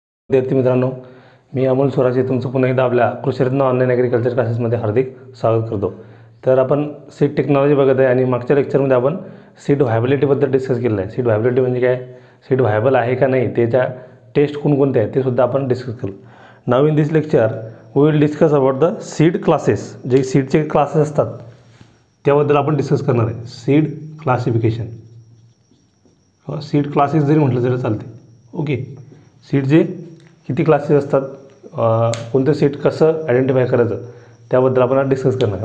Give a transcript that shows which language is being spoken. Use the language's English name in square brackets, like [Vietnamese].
[Marathi] विद्यार्थी मित्रांनो, मी अमोल स्वराजे तुमचं पुन्हा एकदा आपल्या कृषीरत्न ऑनलाईन ॲग्रिकल्चर क्लासेसमध्ये हार्दिक स्वागत करतो. तर आपण सीड टेक्नॉलॉजी बघत आहे आणि मागच्या लेक्चरमध्ये आपण सीड व्हायबिलिटीबद्दल डिस्कस केलं आहे. सीड व्हायबिलिटी म्हणजे काय, सीड व्हायबल आहे का नाही, त्याच्या टेस्ट कोणकोणते आहेत ते सुद्धा आपण डिस्कस करू. [English] Now in this lecture we will discuss about the seed classes. [Marathi] जे सीडचे क्लासेस असतात त्याबद्दल आपण डिस्कस करणार आहे. सीड क्लासिफिकेशन, सीड क्लासेस जरी म्हटलं तरी चालते. ओके, सीडचे किती क्लासेस असतात, कोणतं सीड कसं आयडेंटिफाय करायचं त्याबद्दल आपण आज डिस्कस करणार आहे.